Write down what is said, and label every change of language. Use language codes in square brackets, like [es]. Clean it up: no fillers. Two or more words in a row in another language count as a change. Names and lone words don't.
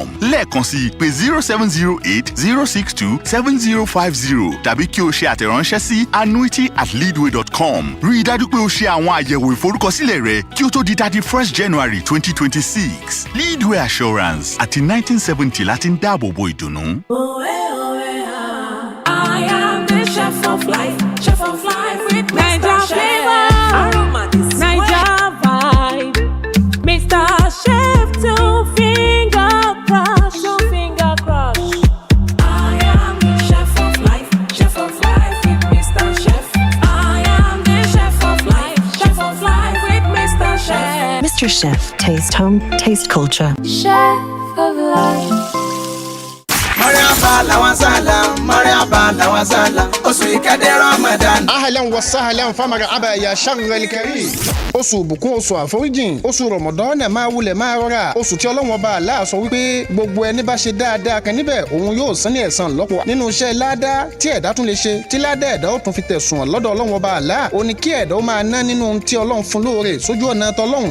[yo] Lẹ́ẹ̀kan sí, pè 0708-062-7050 tàbí kí o ṣe àtẹ̀ránṣẹ́ sí annuity@leadway.com. Rí i dájú pé o ṣe àwọn àyẹ̀wò ìforúkọsílẹ̀ rẹ kí o tó di 31st January 2026. Leadway Assurance àti 1970 láti ń dáàbò bo ìdùnnú. [en] I am the chef of life with Mr. Chef. Naija vibe, Mr. Chef, two finger crush. I am the chef of life with Mr. Chef. I am the chef of life with Mr. Chef. Mr. Chef, taste home, taste culture. Chef of life. [ar] مرحبا لو زال أسوي كدر رمضان. أهلا وسهلا فمرحبا يا شهر الكريم. [yo] Oṣù ìbùkún, oṣù àforíjìn, oṣù Ramadan máa wulẹ̀ máa rọra. Oṣù tí Ọlọ́run Ọba Allah sọ wípé gbogbo ẹni bá ṣe dáadáa kan níbẹ̀ òun yóò san ní ẹ̀san lọ́pọ̀. Nínú iṣẹ́ ládá tí ẹ̀dá tún lè ṣe, tí ládá ẹ̀dá ó tún fi tẹ̀sùn lọ́dọ̀ Ọlọ́run Ọba Allah, ó ní kí ẹ̀dá ó máa ná nínú ohun tí Ọlọ́run fún lóore sójú ọ̀nà tọlọ́run.